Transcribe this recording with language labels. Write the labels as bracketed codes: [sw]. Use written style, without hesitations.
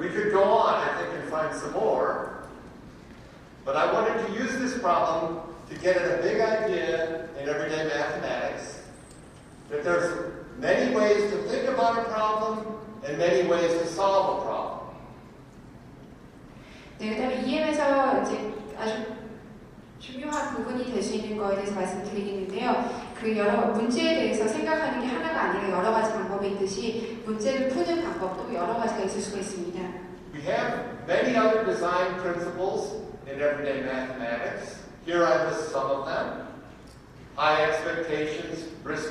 [en] We could go on, I think, and find some more. But I wanted to use this problem to get at a big idea in everyday mathematics, that there's many ways to think about a problem and many ways to solve a problem. [ko] 네, 그다음에 EM에서 이제 아주 중요한 부분이 될 수 있는 거에 대해서 말씀드리겠는데요. 그 여러 문제에 대해서 생각하는 게 하나가 아니라 여러 가지 방법이 있듯이 문제를 푸는 방법도 여러 가지가 있을 수가 있습니다. [en] We have many other design principles in everyday mathematics. Here I list some of them. High expectations, risk